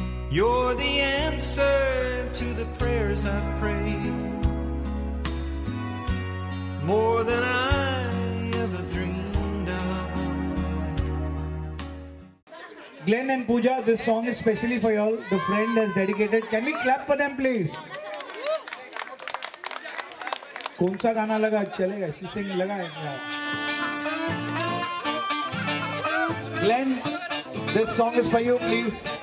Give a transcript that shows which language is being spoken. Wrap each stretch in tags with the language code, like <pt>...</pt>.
<en>You're the answer to the prayers I've prayed, more than I ever dreamed of. Glenn and Pooja, this song is specially for y'all. The friend has dedicated. Can we clap for them, please?</en> <hi>कौन सा गाना लगा चलेगा? She sing लगा है क्या?</hi> <en>Glenn, this song is for you, please.</en>